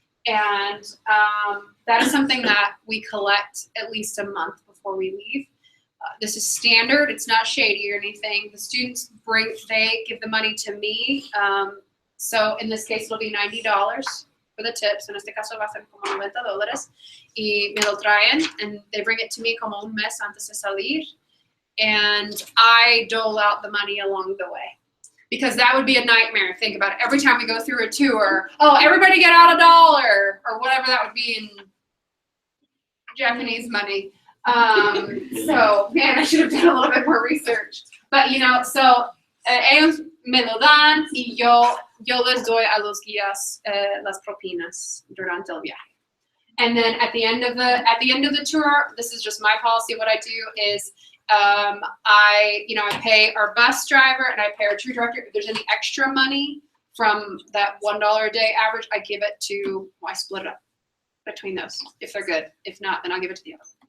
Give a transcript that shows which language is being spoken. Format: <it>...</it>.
<en>And that is something that we collect at least a month before we leave. This is standard. It's not shady or anything. The students they give the money to me. So in this case, it'll be $90 for the tips.</en> <es>En este caso va a ser como $90. Y me lo traen,</es> <en>and they bring it to me</en> <es>como un mes antes de salir.</es> <en>And I dole out the money along the way. Because that would be a nightmare. Think about it. Every time we go through a tour, everybody get out $1 or whatever that would be in Japanese money. So, man, I should have done a little bit more research.</en> <es>But, so ellos me lo dan y yo les doy a los guías las propinas durante el viaje.</es> <en>And then at the end of the tour, this is just my policy. What I do is I pay our bus driver and I pay our tour director. If there's any extra money from that $1 a day average, I give it to, I split it up between those if they're good. If not, then I'll give it to the other.</en>